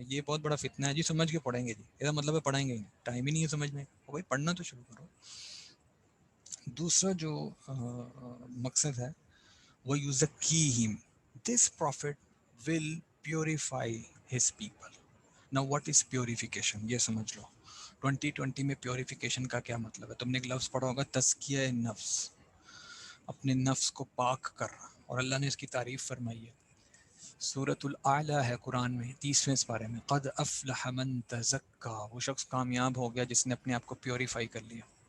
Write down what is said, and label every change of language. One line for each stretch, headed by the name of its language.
Urdu: یہ بہت بڑا فتنہ ہے جی، سمجھ کے پڑھیں گے جی، یہ مطلب ہے پڑھیں گے ہی نہیں، ٹائم ہی نہیں ہے سمجھنے کا. بھائی پڑھنا تو شروع کرو. دوسرا جو مقصد ہے وہ
Arabic: یُزَکِّیہِم،
English: This prophet will purify his people. Now what is purification؟
Urdu: یہ سمجھ لو. 2020 میں پیوریفیکیشن کا کیا مطلب ہے؟ تم نے ایک لفظ پڑھا ہوگا تزکیہ نفس، اپنے نفس کو پاک کرنا. اور اللہ نے اس کی تعریف فرمائی ہے، سورۃ الاعلیٰ ہے قرآن میں 30ویں پارے میں،
Arabic: قد افلح من تزکا،
Urdu: وہ شخص کامیاب ہو گیا جس نے اپنے آپ کو پیوریفائی کر لیا.